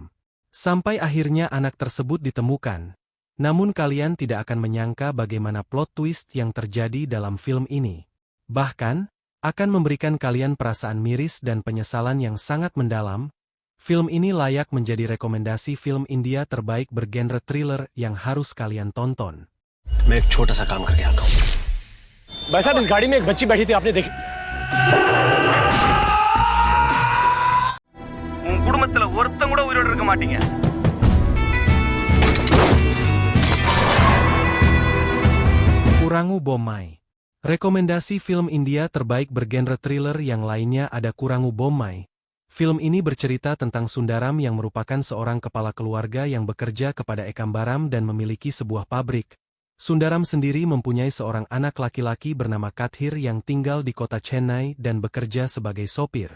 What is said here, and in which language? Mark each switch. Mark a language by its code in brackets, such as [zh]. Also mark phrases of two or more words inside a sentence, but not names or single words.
[id] Sampai akhirnya anak tersebut ditemukan. Namun kalian tidak akan menyangka bagaimana [en] plot twist [id] yang terjadi dalam film ini. Bahkan, akan memberikan kalian perasaan miris dan penyesalan yang sangat mendalam. Film ini layak menjadi rekomendasi film India terbaik bergenre thriller yang harus kalian tonton. [hi] मैं एक छोटा सा काम करके आता हूँ। भाई साहब, इस गाड़ी में एक बच्ची बैठी थी, आपने देखी? [ta] உன் குடும்பத்துல ஒருத்தன் கூட உயிரோட இருக்க மாட்டீங்க. [id] Kurangu Bommai. Rekomendasi film India terbaik bergenre thriller yang lainnya ada Kurangu Bommai. Film ini bercerita tentang Sundaram yang merupakan seorang kepala keluarga yang bekerja kepada Ekambaram dan memiliki sebuah pabrik. Sundaram sendiri mempunyai seorang anak laki-laki bernama Kathir yang tinggal di kota Chennai dan bekerja sebagai sopir.